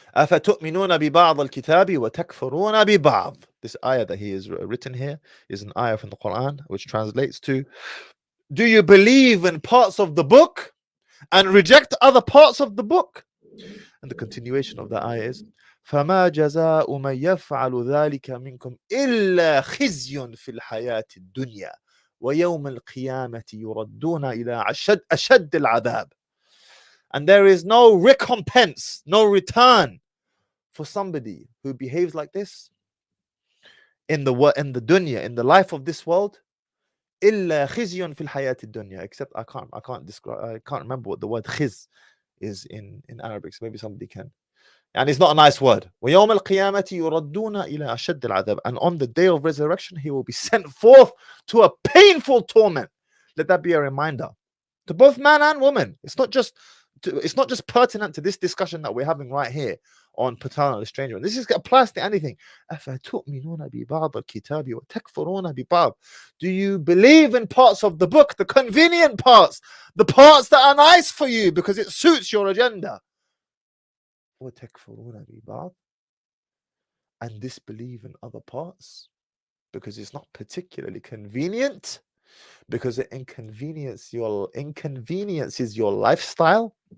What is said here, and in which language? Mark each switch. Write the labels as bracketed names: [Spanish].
[Arabic] أفتؤمنون ببعض الكتاب وتكفرون ببعض. [English] This ayah that he is written here is an ayah from the Quran, which translates to, do you believe in parts of the book and reject other parts of the book? And the continuation of the ayah is, [Arabic] فما جزاء من يفعل ذلك منكم إلا خزي في الحياة الدنيا ويوم القيامة يردون إلى أشد العذاب. [English] And there is no recompense, no return for somebody who behaves like this in the dunya, in the life of this world. [Arabic] إلا خزي في الحياة الدنيا. [English] Except I can't remember what the word khiz is in Arabic, so maybe somebody can. And it's not a nice word. [Arabic] ويوم القيامة يردون إلى أشد العذاب. [English] And on the day of resurrection, he will be sent forth to a painful torment. Let that be a reminder to both man and woman. It's not just pertinent to this discussion that we're having right here on paternal estrangement. This applies to anything. [Arabic] أفتؤمنون ببعض الكتاب وتكفرون ببعض. [English] Do you believe in parts of the book, the convenient parts, the parts that are nice for you because it suits your agenda? [Arabic] وتكفرون ببعض, [English] and disbelieve in other parts because it's not particularly convenient, because it inconveniences your lifestyle.